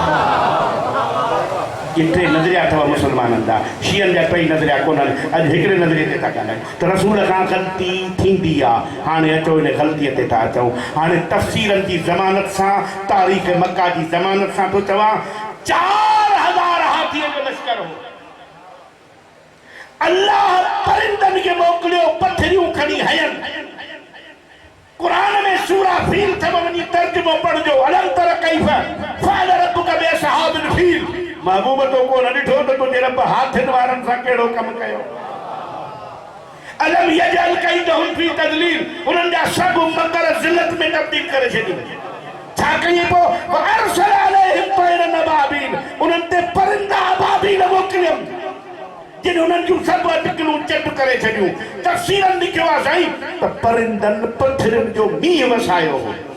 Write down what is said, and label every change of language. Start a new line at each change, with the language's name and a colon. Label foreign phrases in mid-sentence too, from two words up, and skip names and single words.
Sindhi: पोइ ये 3 नज़रिया अथव मुसलमाननि जा शीयनि जा 3 नज़रिया कोन्हनि अॼु हिकिड़े नज़रिए ते था ॻाल्हायूं त रसूल खां ग़लती थींदी आहे हाणे अचो हिन ग़लतीअ ते था अचूं हाणे तफ़सीरनि जी ज़मानत सां तारीख़ मक्का जी ज़मानत सां थो चवां 4000 हाथीअ जो लश्कर हो अल्लाह परिंदनि खे मोकिलियो पथरियूं खणी हयनि कुरान में सूरा फील अथव वञी तर्जुमो पढ़जो
Arabic: ألم تر كيف فعل ربك بأصحاب الفيل
Sindhi: महबूब तो को न ॾिठो त तुंहिंजे रब हाथनि वारनि सां कहिड़ो कमु कयो
Arabic: ألم يجعل كيدهم في تضليل
Sindhi: उन्हनि जा सभु मकर ज़िलत में तब्दील करे छॾियो छा कई पोइ
Arabic: وأرسل عليهم طيرا أبابيل
Sindhi: उन्हनि ते परिंदा अबाबील मोकिलियमि जिन उन्हनि जूं सभु अटकलूं चट करे छॾियूं तफ़सीरनि लिखियो आहे साईं त परिंदनि पथरियुनि जो मींहुं वसायो हो